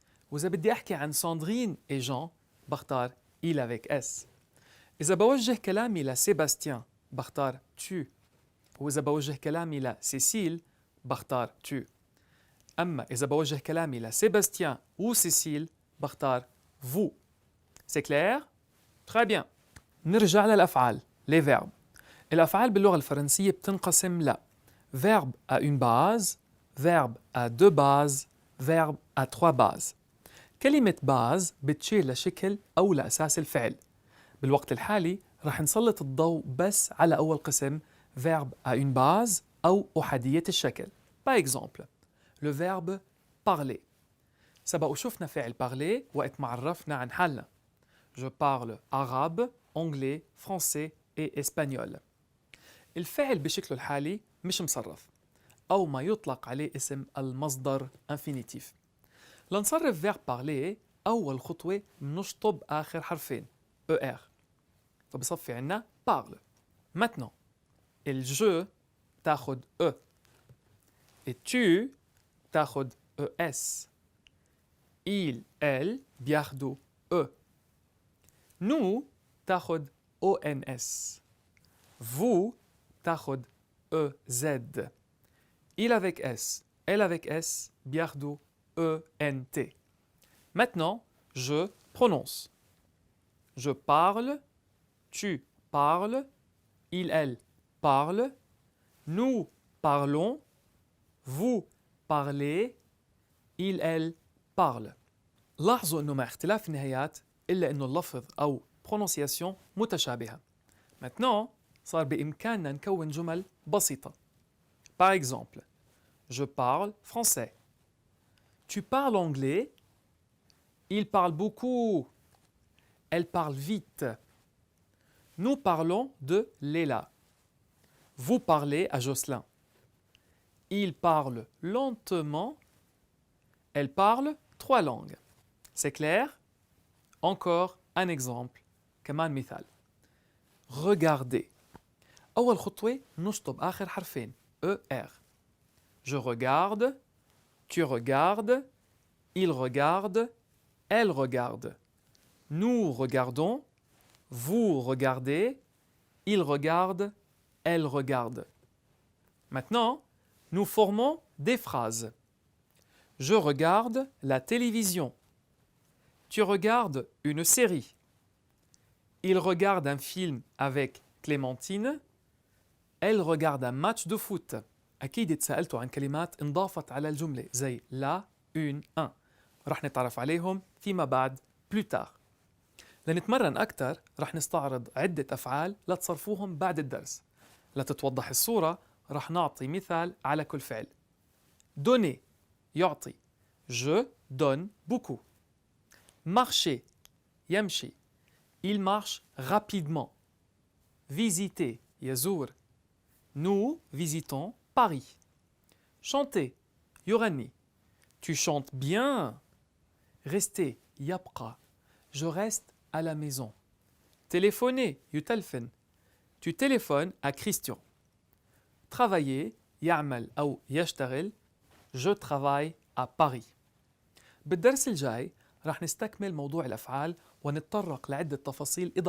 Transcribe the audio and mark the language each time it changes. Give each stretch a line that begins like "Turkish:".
Arabic: وإذا بدي أحكي عن ساندرين et جان بختار
French: il avec s.
Arabic: إذا بوجه كلامي لسيباستيان بختار tu. وإذا بوجه كلامي لسيسيل بختار tu. أما إذا بوجه كلامي لسيباستيان و سيسيل بختار vous.
French: C'est clair? Très bien.
Arabic: نرجع للأفعال les verbes. الأفعال باللغة الفرنسية بتنقسم ل
French: verbe à une base, verbe à deux bases, verbe à trois bases.
Arabic: كلمة base بتشير لشكل أو لأساس الفعل. بالوقت الحالي رح نسلط الضوء بس على أول قسم
French: verbe à une base
Arabic: أو أحادية الشكل.
French: Par exemple, le verbe parler.
Arabic: سبق وشفنا فعل parler وقت ما عرفنا عن حالنا.
French: Je parle arabe, anglais, français et espagnol.
Arabic: الفعل بشكله الحالي مش مصرف أو ما يطلق عليه اسم المصدر infinitif. لنصرف verbe parler أول خطوة بنشطب آخر حرفين ER فبصفي عنا parle.
French: Maintenant el je تاخد E et tu تاخد ES. Il, elle بياخدوا E. Nous تاخد ONS. Vous تاخد EZ. Il avec S, elle avec S بياخدوا ENT. Maintenant, je prononce. Je parle, tu parles, il, elle parle, nous parlons, vous parlez, il, elle parle.
Arabic: لاحظوا أنه مع اختلاف النهايات إلا أنه اللفظ أو prononciation متشابهة. Maintenant, صار بإمكاننا نكون جمل بسيطة.
French: Par exemple, je parle français. Tu parles anglais. Il parle beaucoup. Elle parle vite. Nous parlons de Léla. Vous parlez à Jocelyn. Il parle lentement. Elle parle 3 langues. C'est clair? Encore un exemple.
Arabic: كمان مثال.
French: Regardez. أول خطوة نشطب آخر حرفين ER. Je regarde, tu regardes, il regarde, elle regarde. Nous regardons, vous regardez, il regarde, elle regarde. Maintenant, nous formons des phrases. Je regarde la télévision. Tu regardes une série. Il regarde un film avec Clémentine. Elle regarde un match de foot.
Arabic: أكيد اتسألتوا عن كلمات انضافت على الجملة زي la, une, un. رح نتعرف عليهم فيما بعد
French: plus tard.
Arabic: لنتمرن أكثر رح نستعرض عدة أفعال لتصرفوهم بعد الدرس. لتتوضح الصورة رح نعطي مثال على كل فعل.
French: Donner يعطي. Je donne beaucoup. Marcher يمشي. Il marche rapidement. Visiter يزور. Nous visitons Paris. Chanter يغني. Tu chantes bien. Rester يبقى. Je reste à la maison. Téléphoner يتلفن. Tu téléphones à Christian.
Arabic: Travailler يعمل أو يشتغل.
French: Je travaille à Paris.
Arabic: بالدرس الجاي رح نستكمل موضوع الأفعال ونتطرق لعدة تفاصيل إضافية. بس بالوقت الراهن تمرنوا على تصريف الأفعال اللي طرحناهم.